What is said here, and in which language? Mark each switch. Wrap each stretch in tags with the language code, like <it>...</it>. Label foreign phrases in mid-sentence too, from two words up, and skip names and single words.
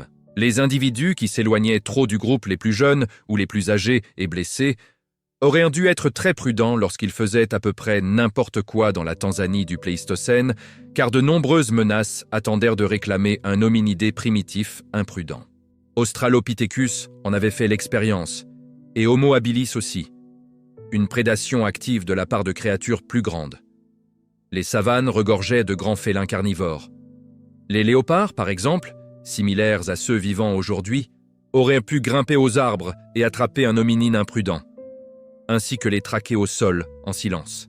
<fr>Les individus qui s'éloignaient trop du groupe les plus jeunes ou les plus âgés et blessés auraient dû être très prudents lorsqu'ils faisaient à peu près n'importe quoi dans la Tanzanie du Pléistocène, car de nombreuses menaces attendèrent de réclamer un hominidé primitif imprudent. Australopithecus en avait fait l'expérience, et Homo habilis aussi. Une prédation active de la part de créatures plus grandes. Les savanes regorgeaient de grands félins carnivores. Les léopards, par exemple, similaires à ceux vivant aujourd'hui, auraient pu grimper aux arbres et attraper un hominine imprudent, ainsi que les traquer au sol en silence.</fr>